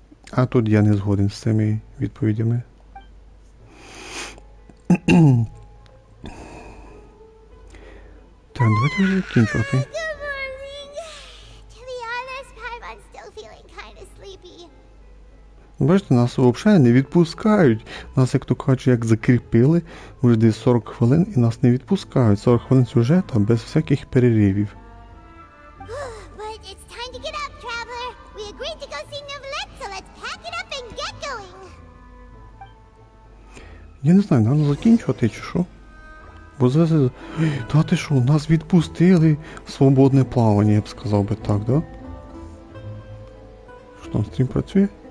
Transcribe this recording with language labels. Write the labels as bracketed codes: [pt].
[uk] А тут я не згоден з цими відповідями. Так, давайте вже закінчувати. [en] Good morning. To be honest, Paimon's still feeling kind of sleepy. [uk] Бачите, нас взагалі не відпускають. Нас, як то кажуть, як закріпили, вже десь 40 хвилин і нас не відпускають. 40 хвилин сюжету без всяких переривів. [en] But it's time to get up, traveler. We agreed to go see Neuvillette, so let's pack it up and get going. [uk] Я не знаю, нам закінчувати чи що? Бо зараз... Та ти що, нас відпустили в свободне плавання, я б сказав би так, да? Що там, стрім працює?